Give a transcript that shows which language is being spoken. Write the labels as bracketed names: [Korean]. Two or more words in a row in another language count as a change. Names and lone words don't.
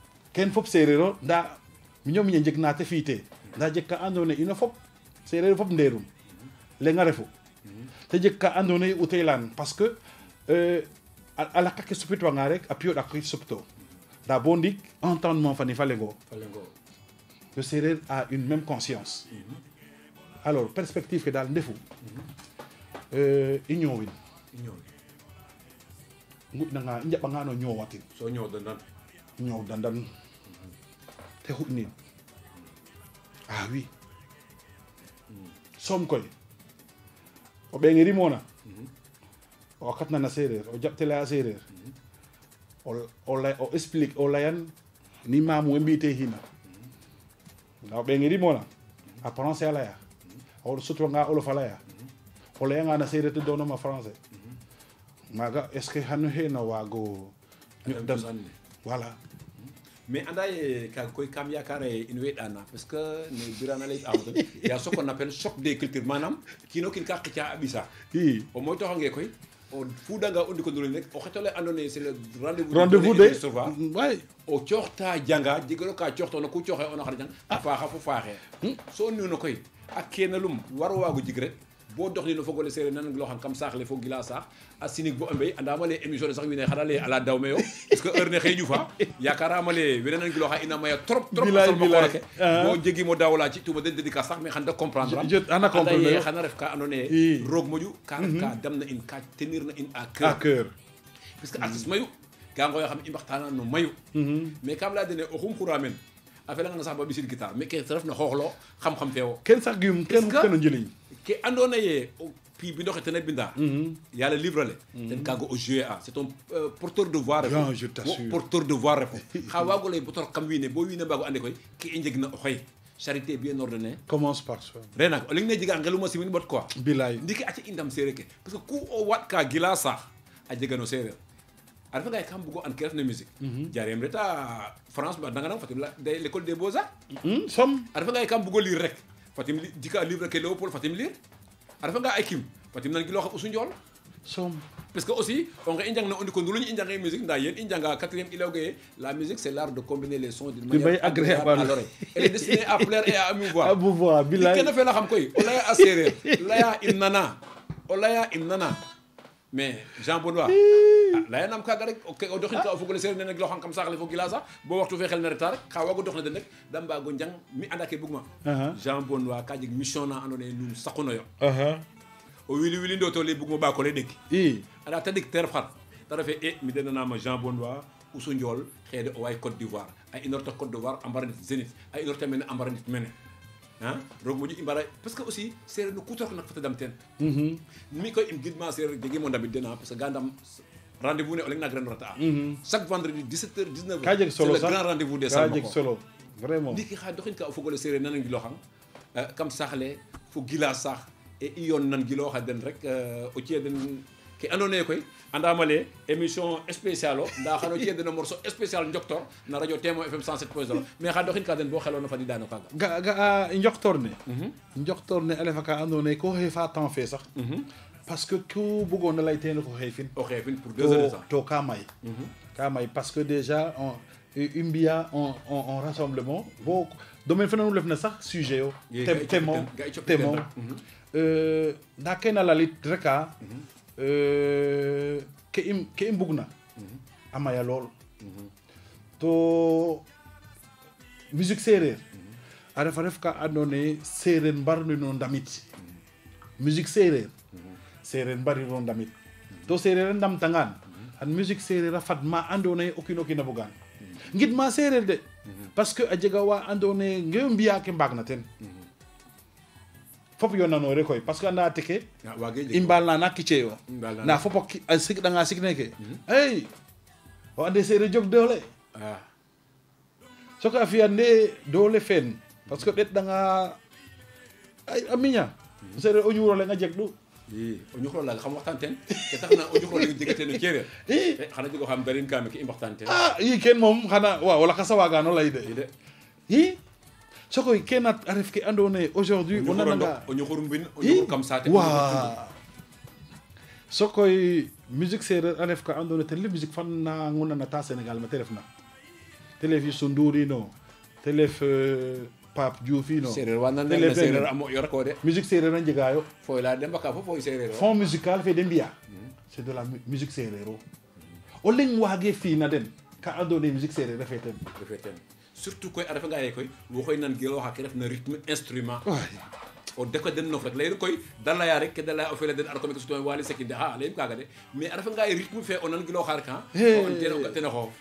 [Serer] ken fop serero nda ñom ñe njeg na te fiite nda jeg ka andone ino fop serero fop nderum le nga refu te jeg ka andone utelan [French] parce que [Serer] ala ka ke supitwa nga rek a piyo da ko supto da bondik entendement fani falengo le serero a [French] une même conscience alors perspective que [Serer] dal ndefu iñowin ngut na nga njaba nga no ñowatin so ñoo dandan ñow dandan te xut niin [French] ah oui [Serer] soom koy o ɓeenge rimona o katna na sereer o jaɓtele a sereer o explique o leyan ni maamu e mbiite xina nda o ɓeenge rimona a français a leya o sutwanga olof a leya o leyanga na sereer te doonoma français maaga [French] est ce que [Serer] xano xeena waago voilà mais anda ye ka koy kam yakare in weɗana [French] parce que [Serer] ne birana lay awde ya [French] ce qu'on appelle choc des cultures [Serer] manam kino kin ka xica a ɓisa i o moy toxange koy o fuɗanga o ndiko ndurin rek o xetole andone [French] c'est le rendez-vous de way [Serer] o cooxta janga jegelo ka cooxtona ku cooxe ona xar jang a faaxa fo faaxe so nuno koy a kenalum waro waago jig rek bo doxli no fogole sere nan lo xam kam saax le fo gila saax a sinig bo embey andama le [French] émission de [Serer] sax wiine xana le ala dawme yo [French] parce que [Serer] heure ne xeju fa yakarama le wene nan gilo xa ina maya trop sol mo xorake bo jegi mo dawla ci tuba den dédicace sax mais xan da comprendre ana comprendre xana ref ka andone roog moƴu ka dam na in ka tenir na in [French] à cœur parce que [Serer] artiste mayu ka ngoyo xam i mbaxtana no mayu mais kam la dene o xum xura men a felanga na sax ba bisid guitar mais ke ref na xooxlo xam-xam feewo ken sax gium ken keno njëliñ ke andona ye pi bi ndoxe tene binda yalla livre le ten kago [French] au jeu [Serer] a [French] c'est un porteur de voix non je t'assure porteur de voix [Serer] ref xa wago lay botor kam wiine bo wiine mbago ande koy ke i njegna o xoy [French] charité bien ordonnée commence par soi [Serer] renak o ling ne jiga ngeluma simin bot quoi bilay ndiki acci indam sere ke [French] parce que [Serer] ku o wat ka gila sax a jegano sereer a refa ngay kam bugo an ke refna musique jarem reta France ba danga nang fatim la [French] l'école des beaux-arts [Serer] som a refa ngay kam bugo lire rek fatim jika livre ke Léopold fatim lire a refa nga ay kim fatim nan gilo xam usu njool som [French] parce que aussi [Serer] on nga injang na on ko nduluñu injang musique nda yeen injanga 4e ilawge [French] la musique c'est l'art de combiner les sons d'une manière agréable à l'oreille elle est destinée à plaire et à émouvoir [Serer] bilay kenn fe la xam koy o laya a séeréer laya im nana o laya im nana mais Jean Benoît laya nam kaga rek o doxin ka o fogole séeréer ne nak lo xam kam saxle fo gila sax bo waxtu fe xel na retard xa wago dox na den rek da mbago njang mi anda ke bugma Jean Benoît ka jeg mission na andone num saxuno yo o wili ndo to le bugma ba ko le dek i ada tadik ter xar ta refe mi dena nama Jean Benoît Oussou Ndiol xede o way Côte d'Ivoire ay inorta Côte d'Ivoire ambaranit Zénith ay inorta mene ambaranit mene roog moƴu i mbara [French] parce que aussi [Serer] sereer no kutorok nak fata dam ten mi koy im gidma sereer jegi mo ndamit dena [French] parce que [Serer] ga ndam rendez-vous ne o leng na grand rata [French] chaque vendredi 17h 19h [Serer] ka jeg solo [French] c'est le grand rendez-vous des salles [Serer] ka jeg solo vraiment ndiki xa doxin ka o fogole sereer nan ngiloxang kam saxle fo gila sax et i yoon nan giloxa den rek o ciye den ke andona ye koy andamale [French] émission spéciale [Serer] o nda xano ciye den o [French] morceau spécial [Serer] Njoktor na radio Témoin FM 107.0 mais xa doxin ka den bo xelona fadi dano kaga ga njoktor ne a refa ka andona ye ko xeefa temps fe sax [French] parce que [Serer] ku bugona lay ten ko xeefin o xeefin [French] pour 2 heures ça [Serer] to ka may [French] parce que déjà [Serer] i mbiya [French] en rassemblement [Serer] bo domaine fena nu lefna sax sujet yo témoin nda kena lalit reka ke i mbugna a maya lool to musique séeréer a ref ka andona ye séeréer mbarno ndamit musique séeréer mbarino ndamit to séeréer a ndamtangaan xan musique séeréer a fad ma andona ye o kiin o kiin a bugaan ngid ma séeréer de [French] parce que [Serer] a jega wa andona ye nge mbiya ke mbaag na ten fop yonanore koy [French] parce que [Serer] anda teke i mbalna na kice yo na fop a sig danga sig neke hey o ande séeréer jog doole soko a fiya nde doole fen [French] parce que [Serer] ɗet danga a miña séeréer o ñuuro lenga jeg du o ñuxro laga xam waxtaan ten ke taxna o ñuxro leng jegate no cereer xana jego xam darin kame ke i mbaxtaan ten i ken moom xana wa wala xasa wagano lay de i sokoy kena a ref ke andona ye aujourd'hui o nananga o ñuxur mbin o ñuxur kam saate wa sokoy musique séeréer a ref ka andona ye ten le musique fan na ngunana ta Sénégal mete refna téléf Ndourino téléf Pape Dioufino séeréer wa nan na séeréer amo yor ko de musique séeréer a jegayo foy la dem baka fo foy séeréer [French] fond musical [Serer] fe de mbiya [French] c'est de la musique [Serer] séeréer o leng waage fii na den ka andoona musique séeréer refee ten surtout koy a refa nga ye koy wo koy nan gelo xa ke ref na [French] rythme instrument [Serer] o deko den nof rek leyir koy da leya rek ke da leya o fele den ar ko suto wali sekinde leyim kaga de mais a refa nga ye rythme fe o nan gilo xa rek o an ten o ga ten o xoof